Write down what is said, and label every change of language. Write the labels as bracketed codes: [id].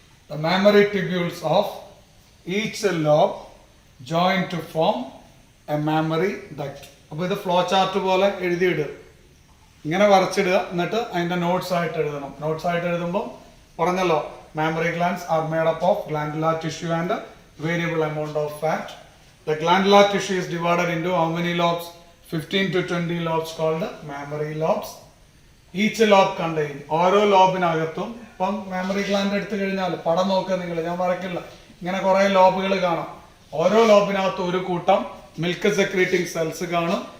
[en] The mammary tubules of each lobe join to form a mammary duct. [ml] അപ്പോൾ ഇത് flow chart പോലെ എഴുതിയിടുക, ഇങ്ങനെ വരച്ചിടുക. എന്നിട്ട് അതിന്റെ നോട്ട്സ് ആയിട്ട് എഴുതണം. നോട്ട്സ് ആയിട്ട് എഴുതുമ്പോൾ പറഞ്ഞല്ലോ, [en] mammary glands are made up of glandular tissue and a variable amount of fat. The glandular tissue is divided into how many lobes? 15 to 20 lobes called mammary lobes. Each lobe contain. [ml] ഓരോ ലോബിനകത്തും ഇപ്പം mammary gland എടുത്തു കഴിഞ്ഞാൽ പടം നോക്കുക നിങ്ങൾ, ഞാൻ വരക്കില്ല, ഇങ്ങനെ കുറെ ലോബുകൾ കാണാം. ഓരോ ലോബിനകത്തും ഒരു കൂട്ടം മിൽക്ക് സെക്രീറ്റിംഗ് സെൽസ് കാണും.